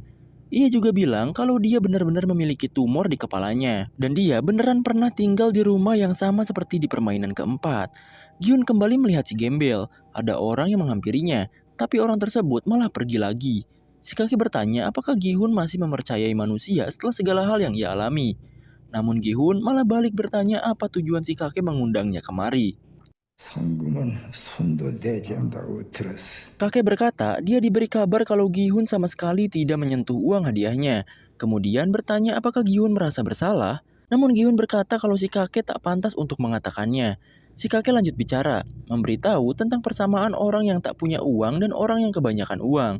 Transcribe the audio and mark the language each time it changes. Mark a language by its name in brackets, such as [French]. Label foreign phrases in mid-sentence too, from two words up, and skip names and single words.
[Indonesian] Ia juga bilang kalau dia benar-benar memiliki tumor di kepalanya, dan dia beneran pernah tinggal di rumah yang sama seperti di permainan keempat. Gi-hun kembali melihat si gembel, ada orang yang menghampirinya, tapi orang tersebut malah pergi lagi. Si kakek bertanya apakah Gi-hun masih mempercayai manusia setelah segala hal yang ia alami. Namun Gi-hun malah balik bertanya apa tujuan si kakek mengundangnya kemari. [Korean] 상금은 손도 대지 않는다고 들었어. [Indonesian] Kakek berkata dia diberi kabar kalau Gi-hun sama sekali tidak menyentuh uang hadiahnya. Kemudian bertanya apakah Gi-hun merasa bersalah. Namun Gi-hun berkata kalau si kakek tak pantas untuk mengatakannya. Si kakek lanjut bicara, memberitahu tentang persamaan orang yang tak punya uang dan orang yang kebanyakan uang.